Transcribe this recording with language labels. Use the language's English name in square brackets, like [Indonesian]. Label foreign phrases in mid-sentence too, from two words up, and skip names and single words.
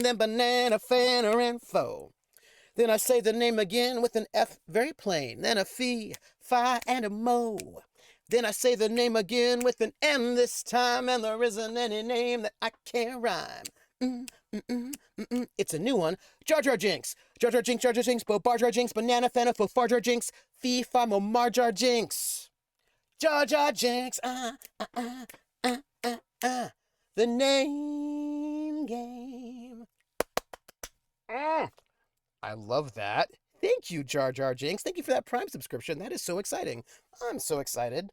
[English] Then banana, fanner, and foe. Then I say the name again with an F, very plain. Then a fee, fi, and a mo. Then I say the name again with an M this time, and there isn't any name that I can't rhyme. It's a new one. Jar Jar Jinx. Jar Jar Jinx, Bo Bar Jar Jinx, banana, fana, fo far Jar Jinx, fee, fi, mo, mar Jar Jinx. Jar Jar Jinx, the name game. I love that. Thank you, Jar Jar Jinx. Thank you for that Prime subscription. That is so exciting. I'm so excited.